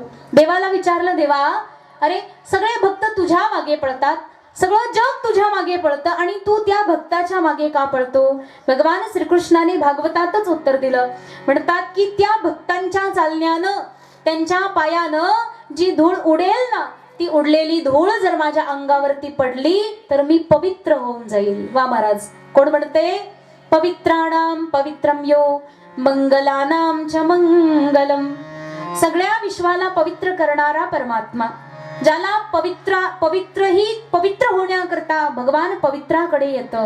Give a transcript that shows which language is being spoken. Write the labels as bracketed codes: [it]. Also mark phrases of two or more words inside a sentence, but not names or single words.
[mr] देवाला विचारलं, देवा अरे सगळे भक्त तुझ्या मागे पळतात, सगळं जग तुझ्या मागे पळतं आणि तू त्या भक्ताच्या मागे का पळतो? भगवान श्रीकृष्णाने भागवतातच उत्तर दिलं. म्हणतात की त्या भक्तांच्या चालण्यानं, त्यांच्या पायानं जी धूळ उडेल ना, ती उडलेली धूळ जर माझ्या अंगावरती पडली तर मी पवित्र होऊन जाईल. वा महाराज, कोण म्हणते? [sa] पवित्राणाम पवित्रम यो मंगलानाम च मंगलम. [mr] सगळ्या विश्वाला पवित्र करणारा परमात्मा, ज्याला पवित्र होण्याकरता भगवान पवित्राकडे येतं.